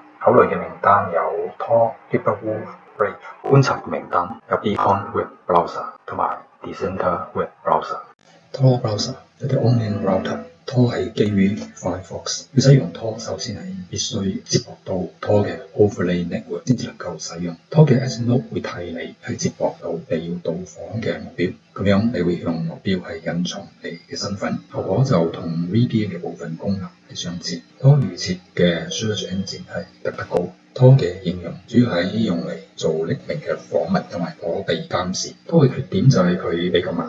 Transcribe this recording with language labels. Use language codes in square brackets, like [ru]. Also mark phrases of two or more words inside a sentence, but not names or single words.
[yue] 考慮嘅名單有 Tor、LibreWolf、Brave。觀察嘅名單有 Beacon Web Browser 同埋 Dissenter Web Browser。Tor Browser 一個 [en] online router。 [yue] Tor 係基於 Firefox， 要使用 Tor 首先係必須接駁到 Tor 嘅 [en] overlay network [yue] 先至能夠使用。Tor 嘅 S-Node 會替你係接駁到你要到訪嘅目標，咁樣你會向目標係隱藏你嘅身份，效果就同 VPN 嘅部分功能係相似。Tor 預設嘅 [en] search engine [yue] 係DuckDuckGo。Tor 嘅應用主要係用嚟做匿名嘅訪問同埋躲避監視。Tor 嘅缺點就係佢比較慢。